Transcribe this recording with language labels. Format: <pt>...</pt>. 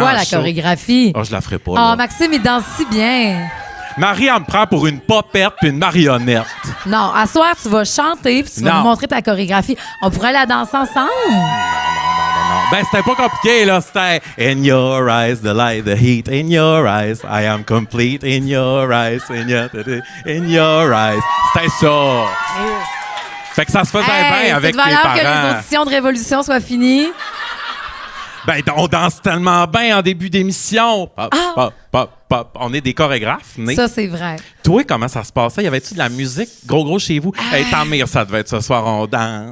<fr>Quoi, en la show. chorégraphie? Oh, je la ferai pas. Oh, là. Maxime, il danse si bien. Marie, elle me prend pour une popette puis une marionnette. Non, à soir, tu vas chanter puis tu vas Non. nous montrer ta chorégraphie. On pourrait la danser ensemble? Non. Ben, c'était pas compliqué, là. C'était</fr> <en>In your eyes, the light, the heat. In your eyes, I am complete. In your eyes, in your eyes.</en> <fr>C'était ça. Fait que ça se faisait bien avec c'est de les valeur parents. que les auditions de Révolution soient finies. Ben, on danse tellement bien en début d'émission. Pop, pop, pop, pop. On est des chorégraphes, nés. Ça, c'est vrai. Toi, comment ça se passait? Y avait-tu de la musique gros chez vous? Hey, tant mieux, ça devait être ce soir, on danse.</fr>